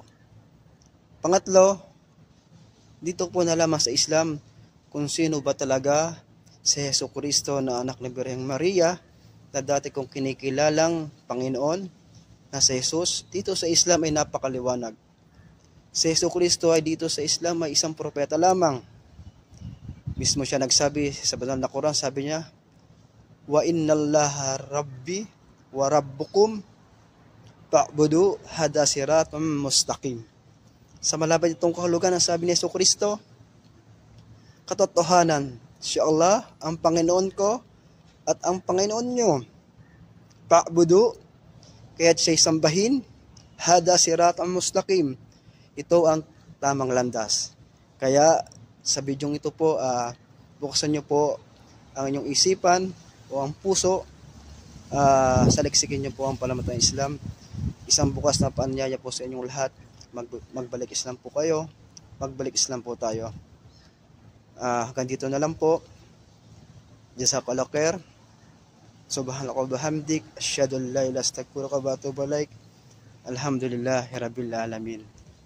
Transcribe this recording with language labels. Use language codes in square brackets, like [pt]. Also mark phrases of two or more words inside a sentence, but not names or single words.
[tl] Pangatlo, dito po nalaman sa Islam kung sino ba talaga si Jesucristo na anak ng Birheng Maria na dati kong kinikilalang Panginoon na si Jesus. Dito sa Islam ay napakaliwanag. Si Jesucristo ay dito sa Islam ay isang propeta lamang. Mismo siya nagsabi sa banal na Quran, sabi niya, [ar] "وإن الله ربي وربكم فاعبدوه هذا صراط مستقيم." [tl] Sa malapit itong kahulugan ang sabi ni Jesucristo, katotohanan, si Allah ang Panginoon ko at ang Panginoon nyo. Fa'budu, kaya't siya'y sambahin, [ar] هذا صراط مستقيم. [tl] Ito ang tamang landas. Kaya sa bidyong ito po, buksan nyo po ang inyong isipan o ang puso, saliksikin nyo po ang pananampalatayang Islam. Isang bukas na paanyaya po sa inyong lahat. Magbalik Islam po kayo, magbalik Islam po tayo. Hanggang dito na lang po. [ar] جزاك الله خير. سبحان الله وبحمدك أشهد أن لا إله إلا أنت أستغفرك وأتوب إليك. الحمد لله رب العالمين.